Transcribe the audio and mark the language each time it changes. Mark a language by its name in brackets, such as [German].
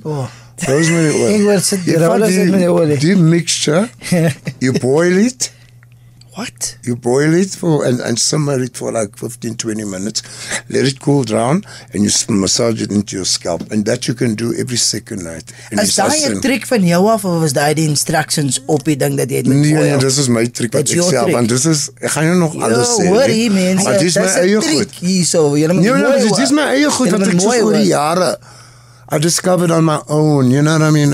[English] Rosemary oil. [Afrikaans] Ek wil sit die rollers in my olie. [English] Die mixture, you boil it. What? You boil it and simmer it for like 15-20 minutes. Let it cool down and you massage it into your scalp. And that you can do every second night. [Afrikaans] Is daai 'n trick van jou af of was daai die instructions op die ding dat jy het met oil? Nee, dis is my trick wat ek self, want dis is, ek gaan jou nog alles sê. Hoorie mense, maar dis my eie goed. Hierso, jy moet dis my eie goed wat ek so oor die jare [English] I discovered on my own, you know what I mean?